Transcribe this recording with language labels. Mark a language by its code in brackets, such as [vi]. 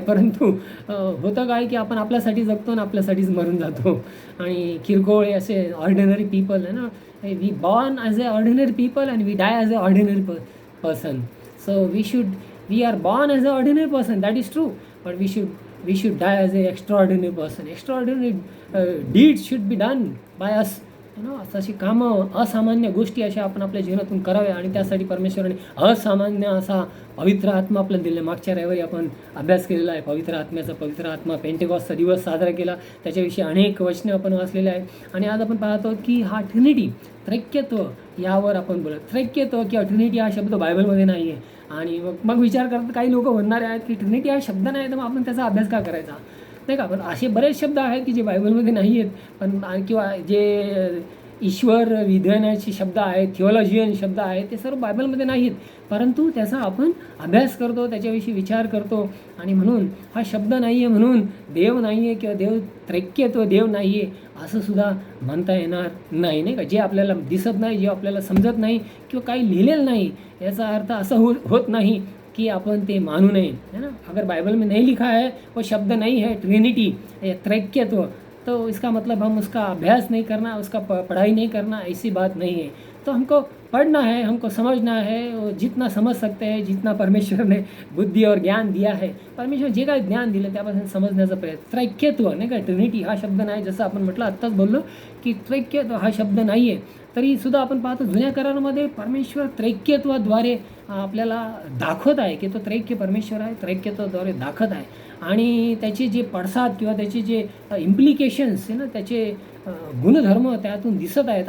[mr] परंतु होतं काय की आपण आपल्यासाठी जगतो आणि आपल्यासाठीच मरून जातो. आणि किरकोळ असे ऑर्डिनरी पीपल आहे ना, [en] We born as a ordinary people and we die as a ordinary person. So we are born as a ordinary person, that is true, but we should die as an extraordinary person. Extraordinary deeds should be done by us. [mr] अशी कामं, असामान्य गोष्टी अशा आपण आपल्या जीवनातून कराव्या, आणि त्यासाठी परमेश्वराने असामान्य असा पवित्र आत्मा आपल्याला दिला. मागच्या रविवारी आपण अभ्यास केलेला आहे पवित्र आत्म्याचा. पवित्र आत्मा, पेंटेकॉस्टचा दिवस साजरा केला, त्याच्याविषयी अनेक वचने आपण वाचलेले आहेत. आणि आज आपण पाहतो की हा ट्रिनिटी, त्रैक्यत्व, यावर आपण बोलत. त्रैक्यत्व किंवा ट्रिनिटी हा शब्द बायबलमध्ये नाही आहे. आणि मग विचार करतात काही लोक म्हणणारे आहेत की ट्रिनिटी हा शब्द नाही, तर मग आपण त्याचा अभ्यास का करायचा, नाही का. पण असे बरेच शब्द आहेत की जे बायबलमध्ये नाही आहेत, पण किंवा जे ईश्वर विधानाचे शब्द आहेत, थिओलॉजियन शब्द आहेत, ते सर्व बायबलमध्ये नाहीत, परंतु त्याचा आपण अभ्यास करतो, त्याच्याविषयी विचार करतो. आणि म्हणून हा शब्द नाही आहे म्हणून देव नाही आहे किंवा त्रैक्यत्व देव नाही आहे असं सुद्धा म्हणता येणार नाही, नाही का. जे आपल्याला दिसत नाही, जे आपल्याला समजत नाही किंवा काही लिहिलेलं नाही, याचा अर्थ असा होत नाही कि अपन ते मानू [hi] नहीं, है ना. अगर बाइबल में नहीं लिखा है, वो शब्द नहीं है ट्रिनिटी या त्रैक्यत्व, तो इसका मतलब हम उसका अभ्यास नहीं करना, उसका पढ़ाई नहीं करना, ऐसी बात नहीं है. तो हमको पढ़ना है, हमको समझना है, जितना समझ सकते हैं, जितना परमेश्वर ने बुद्धी और ज्ञान दिया है, [mr] परमेश्वर जे काय ज्ञान दिलं त्यापासून समजण्याचा प्रयत्न. त्रैक्यत्व, नाही का, ट्रिनिटी हा शब्द नाही, जसं आपण म्हटलं आत्ताच बोललो की त्रैक्यत्व हा शब्द नाही आहे. तरीसुद्धा आपण पाहतो जुन्या करारामध्ये परमेश्वर त्रैक्यत्वाद्वारे आपल्याला दाखवत आहे की तो त्रैक्य परमेश्वर आहे, त्रैक्यत्वाद्वारे दाखवत आहे. आणि त्याचे जे पडसाद किंवा त्याचे जे इम्प्लिकेशन्स आहे ना, त्याचे गुणधर्म त्यातून दिसत आहेत.